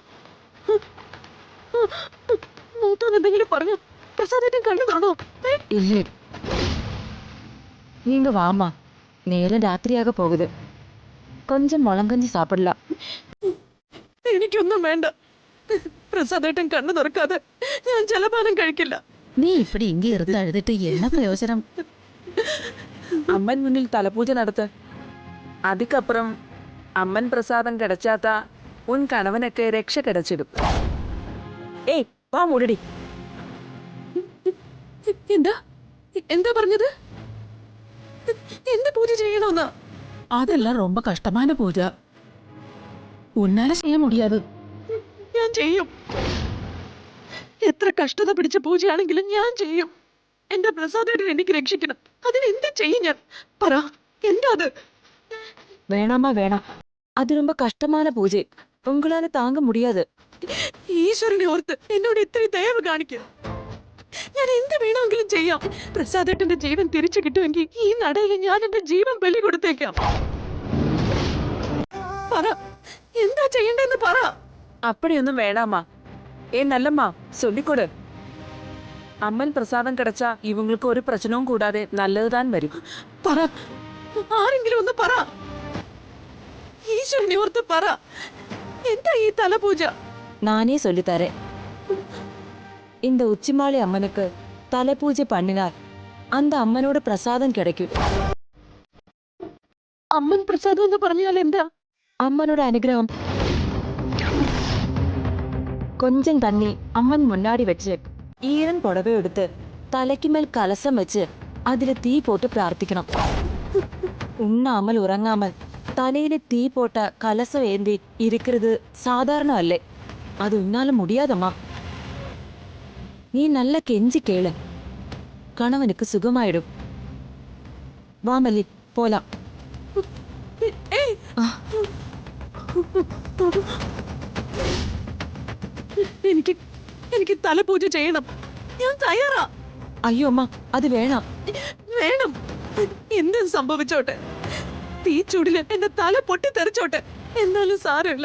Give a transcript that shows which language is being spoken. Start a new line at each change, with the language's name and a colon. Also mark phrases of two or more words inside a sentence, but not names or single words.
Malayalam: മൂത്തോന്ന് എന്തെങ്കിലും പറഞ്ഞു? പ്രസാദേട്ടൻ കണ്ടു കാണോ? ഇല്ലേ,
Tamil: நீங்க வாமா. நேரம் ராத்திரியாக போகுது. கொஞ்சம் முളങ്കஞ்சி சாப்பிடலாம்.
Malayalam: എനിക്കൊന്നും വേണ്ട. പ്രസാദേട്ടൻ കണ്ണു തുറക്കാതെ ഞാൻ ജലപാനം കഴിക്കില്ല.
Tamil: நீ இப்படி இங்கே இருந்து அழுதுட்டு என்ன பிரயோஜனம்?
Malayalam: അമ്മൻ മുന്നിൽ തലപൂജ നടത്ത്.
Tamil: அதிக்கப்புறம் அம்மன் பிரசாதம் கிடச்சாத்த உன் கணவனொக்கெ ரக்ஷ கிடச்சிடும்.
Malayalam: ഏയ് വാ മൂടടി. എന്താ എന്താ പറഞ്ഞത്? എന്ത് പൂജ ചെയ്യണമെന്ന്?
Tamil: அதெல்லாம் ரொம்ப கஷ்டமான பூஜை. உன்னால செய்ய முடியாது.
Malayalam: ഞാൻ ചെയ്യും. എത്ര കഷ്ടത പിടിച്ച പൂജയാണെങ്കിലും ഞാൻ ചെയ്യും. എന്റെ പ്രസാദേട്ടൻ എനിക്ക് രക്ഷിക്കണം. അതിന് എന്ത് ചെയ്യും ഞാൻ? പറ, എന്താ അത്?
Tamil: வேணாமா வேணாம், அது ரொம்ப கஷ்டமான பூஜை. உங்களால தாங்க முடியாது.
Malayalam: ഈശ്വരനെ ഓർത്ത് എന്നോട് ഇത്തിരി ദയവ് കാണിക്കും. ഞാൻ എന്ത് വേണമെങ്കിലും ചെയ്യാം. പ്രസാദേട്ടന്റെ ജീവൻ തിരിച്ചു കിട്ടുമെങ്കിൽ ഈ നടയിൽ ഞാൻ എന്റെ ജീവൻ ബലി കൊടുത്തേക്കാം. പറ, എന്താ ചെയ്യണ്ടെന്ന് പറ.
Tamil: அப்படியொன்னும் வேணாம்மா. நல்லம்ம சொல்லிக்கொட். அம்மன் பிரசாதம் கிடச்ச இவங்களுக்கு ஒரு பிரச்னையும் கூடாதெ நல்லதுதான் வரும்.
Malayalam: പറ, ആരെങ്കിലും ഒന്ന് പറ. ഈശ്വരനെ ഓർത്ത് പറ. എന്താ ഈ തലപൂജ?
Tamil: நானே சொல்லித்தரேன். இந்த உச்சிமாளி அம்மனுக்கு தலை பூஜை பண்ணினார் அந்த அம்மனோட பிரசாதம் கிடைக்கும்.
Malayalam: അമ്മൻ പ്രസാദം എന്ന് പറഞ്ഞാൽ എന്താ?
Tamil: அம்மனோட அனுகிரகம். கொஞ்சம் தண்ணி அம்மன் முன்னாடி வச்சு ஈரன் புடவை எடுத்து தலைக்கு மேல் கலசம் வச்சு அதுல தீ போட்டு பிரார்த்திக்கணும். உண்ணாமல் உறங்காமல் தலையில தீ போட்ட கலசம் ஏந்தி இருக்கிறது சாதாரண அல்ல. அது உன்னால முடியாதம்மா. நீ நல்ல கெஞ்சி கேளு, கணவனுக்கு சுகமாயிடும். வா மல்லி, போலாம்.
Malayalam: എനിക്ക് എനിക്ക് തലപൂജ ചെയ്യണം. ഞാൻ തയ്യാറാ. അയ്യോ അമ്മ, അത് വേണം. വേണം. എന്തും സംഭവിച്ചോട്ടെ, തീച്ചൂടില് എന്റെ തല പൊട്ടിത്തെറിച്ചോട്ടെ, എന്നാലും സാരമില്ല.